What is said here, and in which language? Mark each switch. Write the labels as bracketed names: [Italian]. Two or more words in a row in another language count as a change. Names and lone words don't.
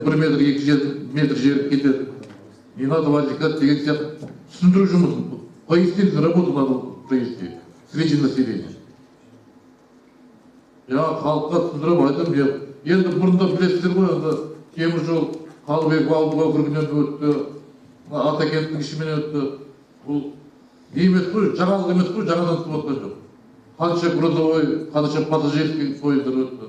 [Kazakh] 1 метр, 2 метр жер кетеді. [Russian] Не надо возникать [Kazakh] деген сияқты түсіндіру жұмысын. [Russian] Пояснительную работу надо провести среди населения. [Kazakh] Я халыққа түсіндіріп айтам, енді бұрында білесіздер ғой, енді темір жол Қалыбек ауылдық округінен өтті, Атакенттің ішімен өтті. Бұл емес қой, жаңалық емес қой, жаңадан түсіп отқан жоқ. Қанша грузовой, қанша пассажирский пойыздар өтті.